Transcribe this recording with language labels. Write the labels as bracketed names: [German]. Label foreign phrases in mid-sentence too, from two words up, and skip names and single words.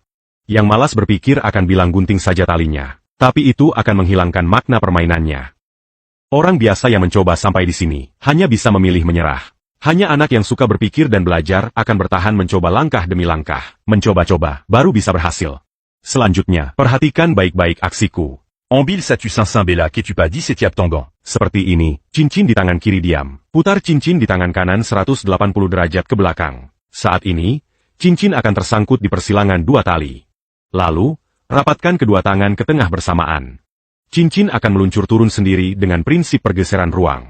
[Indonesian] Yang malas berpikir akan bilang gunting saja talinya. Tapi itu akan menghilangkan makna permainannya. Orang biasa yang mencoba sampai di sini, hanya bisa memilih menyerah. Hanya anak yang suka berpikir dan belajar akan bertahan mencoba langkah demi langkah. Mencoba-coba, baru bisa berhasil. Selanjutnya, perhatikan baik-baik aksiku. Embile ça tu Saint-Bella que tu pas dit c'est tendant. Seperti ini, cincin di tangan kiri diam. Putar cincin di tangan kanan 180 derajat ke belakang. Saat ini, cincin akan tersangkut di persilangan 2 tali. Lalu, rapatkan kedua tangan ke tengah bersamaan. Cincin akan meluncur turun sendiri dengan prinsip pergeseran ruang.